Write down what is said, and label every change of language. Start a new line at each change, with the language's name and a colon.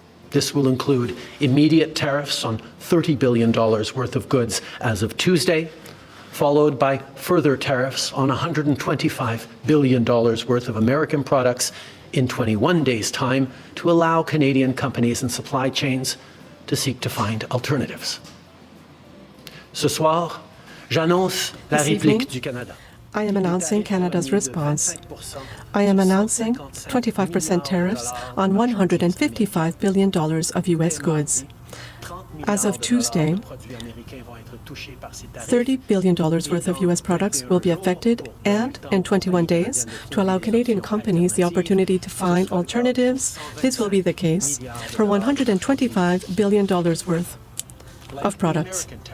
English: This will include immediate tariffs on $30 billion worth of goods as of Tuesday, followed by further tariffs on $125 billion worth of American products in 21 days' time to allow Canadian companies and supply chains to seek to find alternatives.
French: Ce soir, j'annonce la réplique du Canada.
English: I am announcing Canada's response. I am announcing 25% tariffs on $155 billion of U.S. goods. As of Tuesday, $30 billion worth of U.S. products will be affected, and in 21 days, to allow Canadian companies the opportunity to find alternatives, this will be the case for $125 billion worth of products.